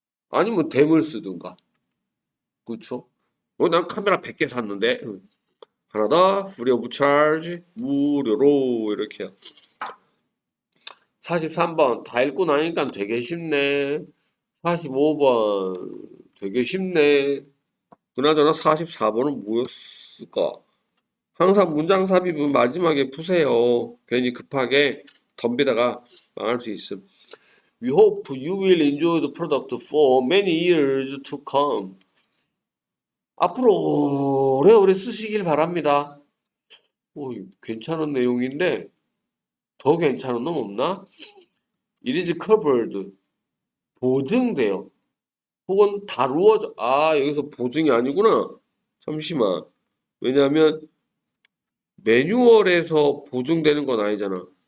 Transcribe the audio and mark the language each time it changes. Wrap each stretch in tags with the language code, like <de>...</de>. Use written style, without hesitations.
<ko>아니면 댐을 쓰든가. 그렇죠? 난 카메라 100개 샀는데 하나 더 프리 오브 차지 무료로 이렇게 43번 다 읽고 나니까 되게 쉽네. 45번 되게 쉽네. 그나저나 44번은 뭐였을까? 항상 문장 삽입은 마지막에 푸세요. 괜히 급하게 덤비다가 망할 수 있음.</ko> <en>We hope you will enjoy the product for many years to come.</en> <ko>앞으로 오래오래 쓰시길 바랍니다. 괜찮은 내용인데 더 괜찮은 놈 없나?</ko> <en>It is covered.</en> <ko>보증돼요. 혹은 다루어져. 여기서 보증이 아니구나. 잠시만. 왜냐하면 매뉴얼에서 보증되는 건 아니잖아.</ko>